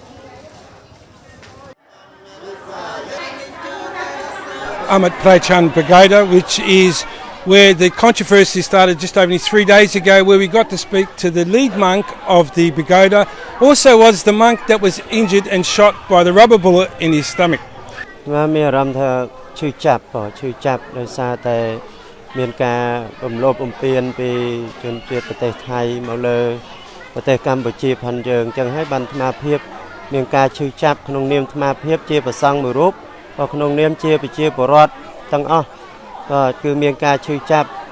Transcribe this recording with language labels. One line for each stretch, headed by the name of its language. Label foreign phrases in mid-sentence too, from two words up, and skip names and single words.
English: I'm at Prey Chon Pagoda, which is where the controversy started just only 3 days ago, where we got to speak to the lead monk of the pagoda, also was the monk that was injured and shot by the rubber bullet in his stomach.
Khmer: មានអារម្មណ៍ថាឈឺចាប់ដោយសារតែមានការរំលោភបំពានពីជនជាតិប្រទេសថៃមកលើប្រទេសកម្ពុជាផងយើងអញ្ចឹងហើយបានអាត្មាភាពមានការឈឺចាប់ក្នុងនាមអាត្មាភាពជាព្រះសង្ឃមួយរូបក៏ក្នុងនាមជាប្រជាពលរដ្ឋទាំងអស់ក៏គឺមានការឈឺចាប់